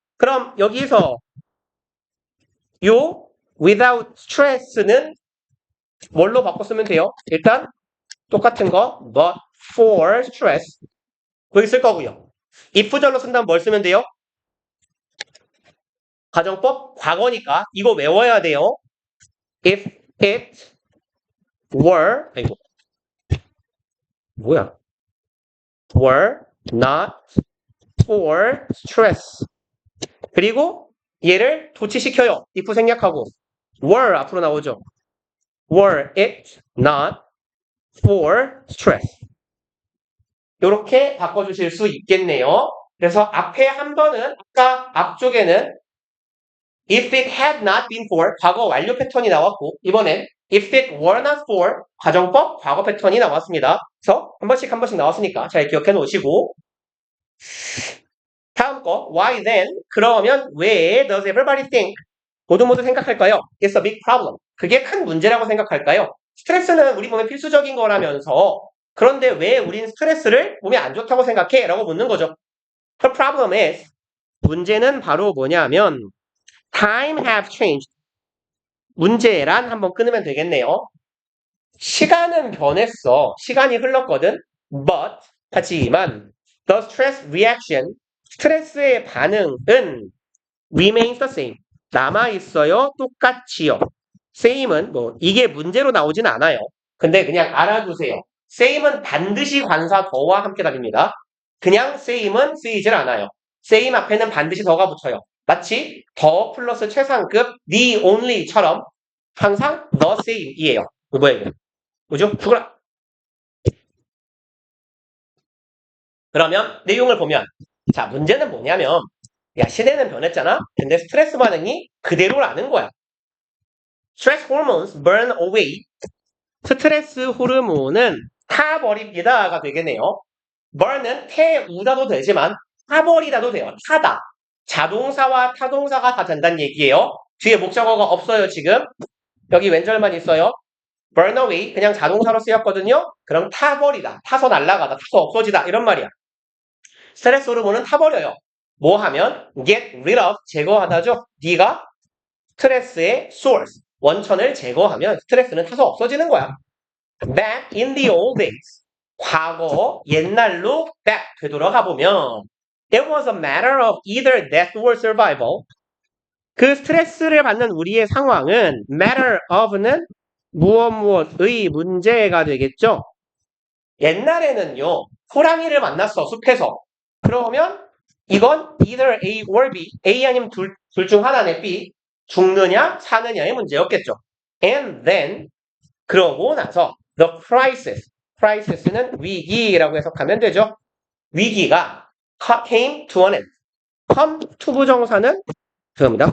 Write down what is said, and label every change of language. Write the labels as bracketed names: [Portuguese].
[Korean] 그럼 여기서 요 without stress는 뭘로 바꿔 쓰면 돼요? 일단 똑같은 거 but for stress 거기 쓸 거고요. if절로 쓴다면 뭘 쓰면 돼요? 가정법 과거니까 이거 외워야 돼요. [English] If it were [Korean] 아이고 뭐야? [English] were not for stress. [Korean] 그리고 얘를 도치시켜요. if 생략하고 were 앞으로 나오죠. [English] were it not for stress. [Korean] 이렇게 바꿔주실 수 있겠네요. 그래서 앞에 한 번은 아까 앞쪽에는 [English] if it had not been for [Korean] 과거 완료 패턴이 나왔고 이번엔 [English] if it were not for [Korean] 가정법 과거 패턴이 나왔습니다. 그래서 한 번씩 나왔으니까 잘 기억해 놓으시고 다음 거 [English] why then [Korean] 그러면 왜 [English] does everybody think [Korean] 모두 생각할까요? [English] It's a big problem. [Korean] 그게 큰 문제라고 생각할까요? 스트레스는 우리 몸에 필수적인 거라면서 그런데 왜 우린 스트레스를 몸에 안 좋다고 생각해? 라고 묻는 거죠. [English] The problem is [Korean] 문제는 바로 뭐냐면 [English] time have changed. [Korean] 문제란 한번 끊으면 되겠네요. 시간은 변했어. 시간이 흘렀거든. [English] But [Korean] 하지만 [English] the stress reaction [Korean] 스트레스의 반응은 [English] remains the same. [Korean] 남아있어요. 똑같이요. same은 뭐 이게 문제로 나오진 않아요. 근데 그냥 알아두세요. same은 반드시 관사 더와 함께 다닙니다. 그냥 same은 쓰이질 않아요. same 앞에는 반드시 더가 붙어요. 마치 더 플러스 최상급 the only처럼 항상 the same이에요. 뭐야 이게? 뭐죠? 죽어라. 그러면 내용을 보면 자 문제는 뭐냐면 야 시대는 변했잖아. 근데 스트레스 반응이 그대로라는 거야. [English] Stress hormones burn away. [Korean] 스트레스 호르몬은 타버립니다가 되겠네요. burn은 태우다도 되지만 타버리다도 돼요. 타다. 자동사와 타동사가 다 된다는 얘기예요. 뒤에 목적어가 없어요 지금. 여기 왼절만 있어요. burn away 그냥 자동사로 쓰였거든요. 그럼 타버리다. 타서 날아가다. 타서 없어지다. 이런 말이야. 스트레스 호르몬은 타버려요. 뭐 하면 get rid of 제거하다죠. 네가 스트레스의 source 원천을 제거하면 스트레스는 타서 없어지는 거야. [English] Back in the old days [Korean] 과거 옛날로 [English] back 되돌아가 보면 it was a matter of either death or survival. [Korean] 그 스트레스를 받는 우리의 상황은 matter of는 무엇의 문제가 되겠죠. 옛날에는요 호랑이를 만났어 숲에서. 그러면 이건 either A or B A 아니면 둘 중 하나네 B 죽느냐 사느냐의 문제였겠죠. And then 그러고 나서 the crisis는 위기라고 해석하면 되죠. 위기가 [English] came to an end. [Korean] come to 부정사는 그겁니다.